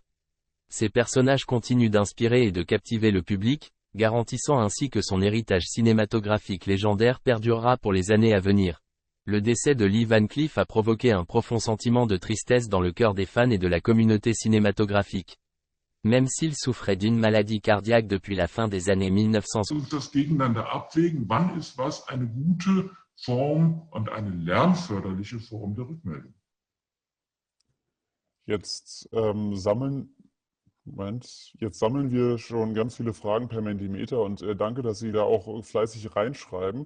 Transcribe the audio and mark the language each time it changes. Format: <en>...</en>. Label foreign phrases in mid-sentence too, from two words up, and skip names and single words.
<fr>Ces personnages continuent d'inspirer et de captiver le public, garantissant ainsi que son héritage cinématographique légendaire perdurera pour les années à venir. Le décès de Lee Van Cleef a provoqué un profond sentiment de tristesse dans le cœur des fans et de la communauté cinématographique. Même s'il souffrait d'une maladie cardiaque depuis la fin des années 1960.</fr> <de>Das gegeneinander abwägen, wann ist was eine gute Form und eine lernförderliche Form der Rückmeldung. Jetzt sammeln wir schon ganz viele Fragen per Mentimeter und danke, dass Sie da auch fleißig reinschreiben.</de>